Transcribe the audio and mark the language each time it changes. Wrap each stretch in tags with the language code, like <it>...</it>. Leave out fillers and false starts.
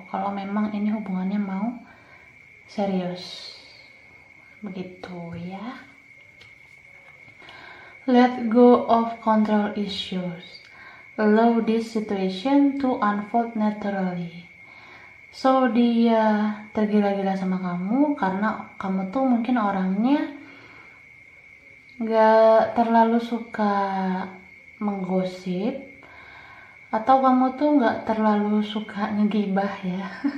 <id>Kalau memang ini hubungannya mau serius, begitu ya.</id> <en>Let go of control issues. Allow this situation to unfold naturally.</en> <id>So dia tergila-gila sama kamu karena kamu tuh mungkin orangnya gak terlalu suka menggosip, atau kamu tuh gak terlalu suka ngegibah ya.</id>